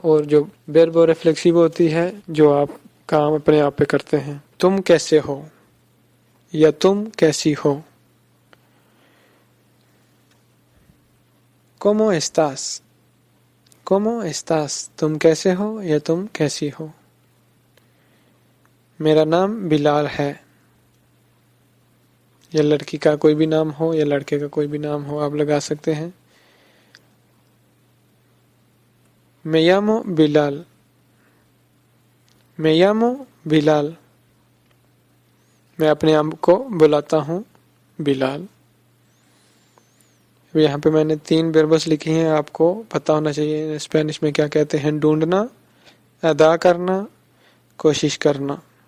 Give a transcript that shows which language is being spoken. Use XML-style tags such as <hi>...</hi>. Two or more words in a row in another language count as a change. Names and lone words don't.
<ur>اور جو</ur> <es>verbo reflexivo</es> <ur>ہوتی ہے جو آپ کام اپنے آپ پہ کرتے ہیں. تم کیسے ہو یا تم کیسی ہو,</ur> <es>¿Cómo estás? ¿Cómo estás?</es> <ur>تم کیسے ہو یا تم کیسی ہو۔ میرا نام بلال ہے، یا لڑکی کا کوئی بھی نام ہو یا لڑکے کا کوئی بھی نام ہو آپ لگا سکتے ہیں.</ur> <es>Me llamo बिलाल, me llamo बिलाल।</es> <ur>میں اپنے آپ کو بلاتا ہوں بلال. یہاں پہ میں نے 3 وربز لکھی ہیں، آپ کو پتہ ہونا چاہیے اسپینش میں کیا کہتے ہیں. ڈھونڈنا، ادا کرنا، کوشش کرنا.</ur>